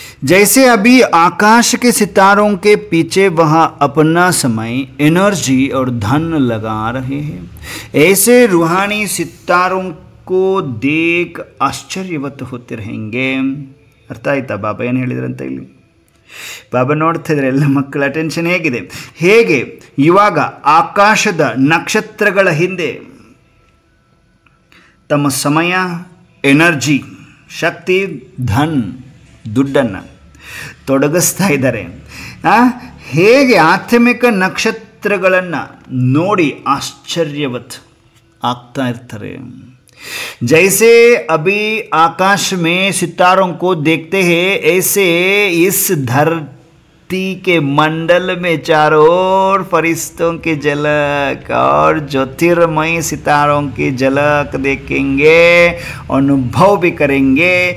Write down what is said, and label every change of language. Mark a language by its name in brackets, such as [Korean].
[Hindi] जैसे अभी आकाश के सितारों के पीछे वह अपना समय एनर्जी और धन लगा रहे हैं, ऐसे रूहानी सितारों को देख आश्चर्यवत होते रहेंगे. [Kannada] ಅರ್ಥ ಆಯ್ತಾ ಬಾಬಾ ಏನು ಹೇಳಿದ್ರಂತ ಇಲ್ಲಿ? ಬಾಬಾ ನೋಡ್ತಾ ಇದ್ದಾರೆ ಎಲ್ಲ ಮಕ್ಕಳ ಅಟೆನ್ಷನ್ ಹೇಗಿದೆ. ಹೇಗೆ ಇವಾಗ ಆಕಾಶದ ನಕ್ಷತ್ರಗಳ ಹಿಂದೆ ತಮ್ಮ ಸಮಯ, ಎನರ್ಜಿ, ಶಕ್ತಿ, ಧನ್, ದುಡ್ಡನ್ನು ತೊಡಗಿಸ್ತಾ ಇದ್ದಾರೆ. ಹೇಗೆ ಆತ್ಮಿಕ ನಕ್ಷತ್ರಗಳನ್ನು ನೋಡಿ ಆಶ್ಚರ್ಯವತ್ ಆಗ್ತಾ ಇರ್ತಾರೆ. [Hindi] जैसे अभी आकाश में सितारों को देखते हैं, ऐसे इस धरती के मंडल में चारों ओर फरिश्तों की झलक और ज्योतिर्मय सितारों की झलक देखेंगे, अनुभव भी करेंगे.